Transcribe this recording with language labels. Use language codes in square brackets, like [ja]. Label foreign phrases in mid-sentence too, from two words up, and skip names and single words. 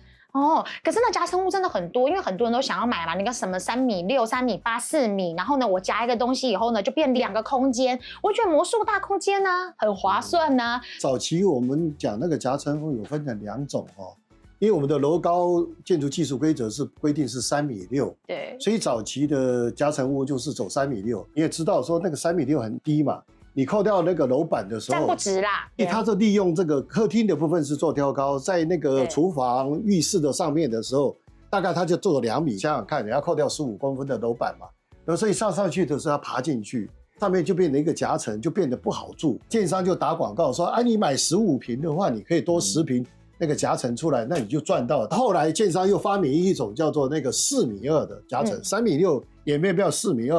[zh] 可是那夾層屋真的很多，因為很多人都想要買嘛，那個什麼3.6米、3.8米、4米，然後呢，我夾一個東西以後呢，就變2個空間，我覺得魔術大空間啊，很划算啊。早期我們講那個夾層屋有分成2種因為我們的樓高建築技術規則是規定是3.6米，對，所以早期的夾層屋就是走3.6米。你也知道說那個3.6米很低嘛，你扣掉那個樓板的時候，站不直啦。因為它是利用這個客廳的部分是做挑高，在那個廚房、浴室的上面的時候，大概它就做了2米。想想看，你要扣掉15公分的樓板嘛，然後所以上去的時候要爬進去。上面就變成一個夾層，就變得不好住。建商就打廣告說：“哎，你買15坪的話，你可以多10坪那個夾層出來，那你就賺到了。” 後來建商又發明一種叫做那個4.2米的夾層，3.6米也沒有必要4.2米。